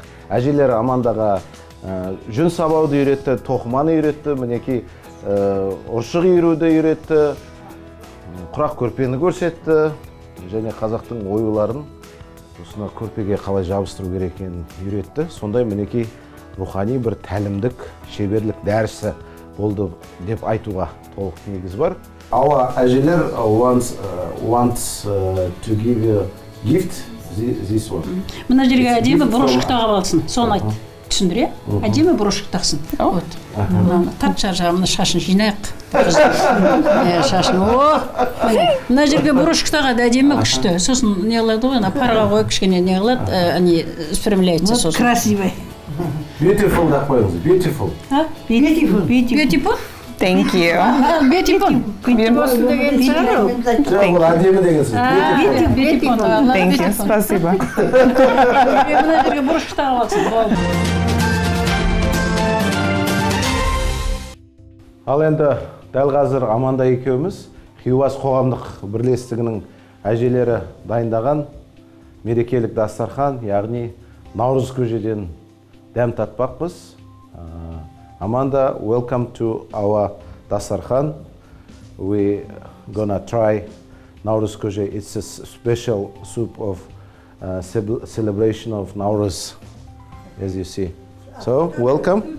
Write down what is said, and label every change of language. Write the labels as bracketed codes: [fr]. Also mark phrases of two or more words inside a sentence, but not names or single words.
[kk] Әжелері Амандаға жүн сабауды үйретті, тоқыманы үйретті, мінекей ұршық иіруді үйретті, құрақ көрпені көрсетті, және қазақтың оюларын осына көрпеге қалай жабыстыру керек екенін үйретті. Сондай мінекей рухани бір тәлімдік, шеберлік дәрісі болды деп айтуға толық негіз бар. [en] Our әжелер wants to give you gift, this one. [kk] Мына жерге әдемі брошек тағып алсын, соны айт. Түсіндір, е? Әдемі брошек тақсын. Вот. Тарт жағына шашын жинайық. Шашын, мына жерге брошек тағады әдемі күшті. Сосын не қылады ғой, парға қой кішкене не қылады, спрямляется сосын. [ru] Красивый. [kk] Beautiful да қойыңыз, [en] beautiful. Beautiful? Thank you. Beautiful. [kk] Әдемі дегенсіз. [en] Thank you. [ru] Спасибо. [kk] Мына жерге брошек тағып алсын. Ал енді дәл қазір Аманда екеуміз Хиуаз қоғамдық бірлестігінің әжелері дайындаған мерекелік дастархан, яғни наурыз көжеден дәм татпақпыз. [en] Amanda, welcome to our дастархан. We gonna try Nauruz көже. It's a special soup of celebration of Nauruz, as you see. So, welcome.